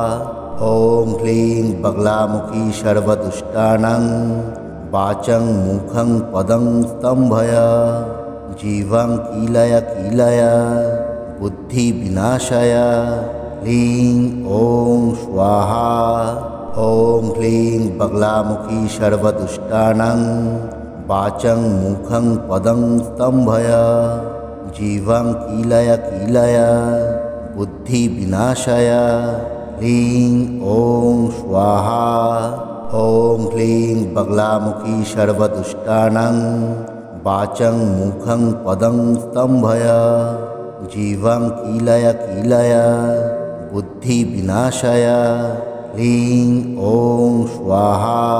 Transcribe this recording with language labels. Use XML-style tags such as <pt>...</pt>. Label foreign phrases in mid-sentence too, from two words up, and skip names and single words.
<sa>ওং ক্লিং বগলামুখী সর্বদুষ্টানাং বাচং মুখং পদং স্তম্ভয় জীবং কিলয় কিলয় বুদ্ধি বিনাশায় ক্লিং ওং স্বাহা। ওং ক্লিং বগলামুখী সর্বদুষ্টানাং বাচং মুখং পদং স্তম্ভয় জীবং কিলয় কিলয় বুদ্ধি বিনাশায় ক্লিং ওং স্বাহা। ॐ क्लीं बगलामुखी सर्वदुष्टानां वाचं मुखं पदं स्तम्भय जीवं कीलय कीलय बुद्धिविनाशाय क्लीं ॐ स्वाहा।</sa>